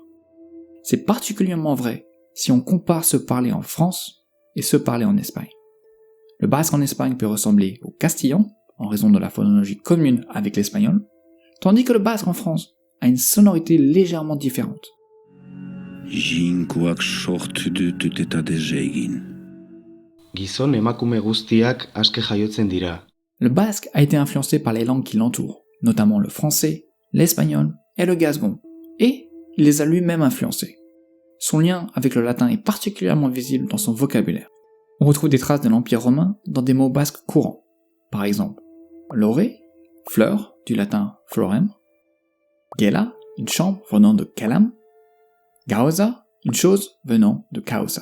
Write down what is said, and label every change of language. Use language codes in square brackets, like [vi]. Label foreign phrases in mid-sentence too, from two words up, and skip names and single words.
[fr] C'est particulièrement vrai si on compare ceux parlés en France et ceux parlés en Espagne. Le basque en Espagne peut ressembler au castillan, en raison de la phonologie commune avec l'espagnol, tandis que le basque en France a une sonorité légèrement différente. [eu] Gizon emakume guztiak aske jaiotzen dira. [fr] Le basque a été influencé par les langues qui l'entourent, notamment le français, l'espagnol et le gascon, et il les a lui-même influencés. Son lien avec le latin est particulièrement visible dans son vocabulaire. On retrouve des traces de l'Empire romain dans des mots basques courants. Par exemple, lore, fleur, du latin florem, gela, une chambre venant de calam, gauza, une chose venant de causa.